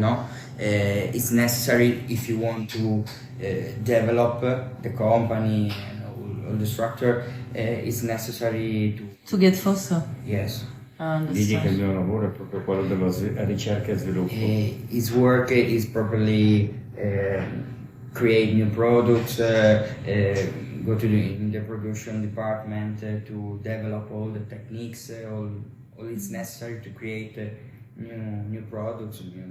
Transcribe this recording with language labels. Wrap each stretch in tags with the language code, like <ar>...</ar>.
<en>No, it's necessary if you want to develop the company and all the structure. It's necessary to get faster. Yes.</en> <it>Digli che il mio lavoro è proprio quello della ricerca e sviluppo.</it> <en>His work is properly create new products, go to the production department to develop all the techniques, all it's necessary to create new products.</en>